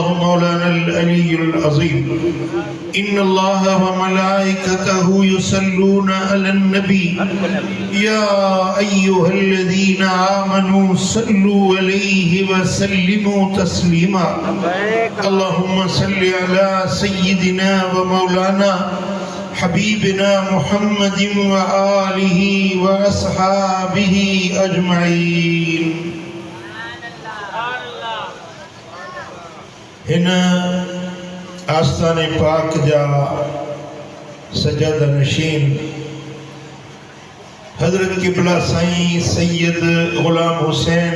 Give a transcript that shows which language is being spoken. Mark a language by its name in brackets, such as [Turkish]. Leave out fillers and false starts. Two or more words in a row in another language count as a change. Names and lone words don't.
[Arabic] مولانا العلي العظيم إن الله وملائكته يصلون على النبي يا أيها الذين آمنوا صلوا عليه وسلموا تسليما اللهم صل على سيدنا ومولانا حبيبنا محمد وآله وأصحابه أجمعين [Sindhi] इन आस्थाने पाक जा सजद नशीन हजरत किबला साईं सैयद गुलाम हुसैन